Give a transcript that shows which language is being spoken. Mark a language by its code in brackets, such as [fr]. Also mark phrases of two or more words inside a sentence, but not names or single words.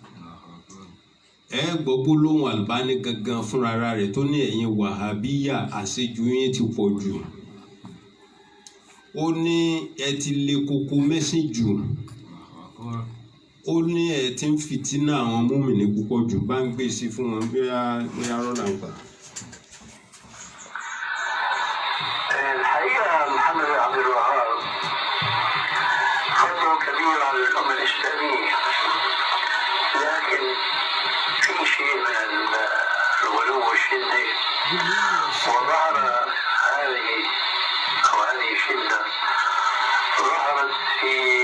[yo] Ẹ gbọ́ gbólóhùn Albani gangan fúnra rẹ̀ tó ní ẹ̀yin wàhábíyà àṣejù yín ti pọ̀ jù. Ó ní ẹ ti le koko mẹ́sìn jù. Ó ní ẹ ti ń fìtínà àwọn mùmínì púpọ̀ jù. Bá ń gbé sí fún wọn bóyá rọ́lá ń gbà. [ar] الحقيقة محمد عبد الوهاب فضل كبير على الأمة الإسلامية، لكن في شيء من الغلو والشدة، وظهر هذه الشدة ظهرت في